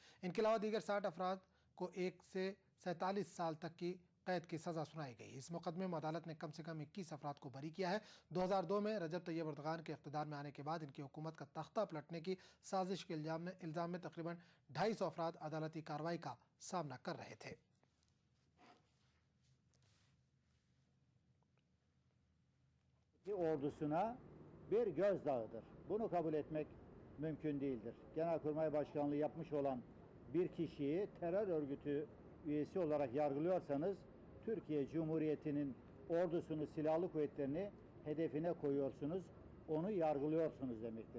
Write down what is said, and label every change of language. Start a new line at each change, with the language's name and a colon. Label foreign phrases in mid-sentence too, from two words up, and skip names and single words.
Urdu: ان کے علاوہ دیگر 60 افراد کو 1 سے 47 سال تک کی قید کی سزا سنائی گئی. اس مقدمے میں عدالت نے کم سے کم 21 افراد کو بری کیا ہے۔ 2002 میں رجب طیب اردوغان کے اقتدار میں آنے کے بعد ان کی حکومت کا تختہ پلٹنے کی سازش کے الزام میں تقریباً 250 افراد عدالتی کارروائی کا سامنا کر رہے تھے.
Turkish: Ordusuna bir gözdağıdır. Bunu kabul etmek mümkün değildir. Genelkurmay Başkanlığı yapmış olan bir kişiyi terör örgütü üyesi olarak yargılıyorsanız Türkiye Cumhuriyeti'nin ordusunu, silahlı kuvvetlerini hedefine koyuyorsunuz, onu yargılıyorsunuz demektir.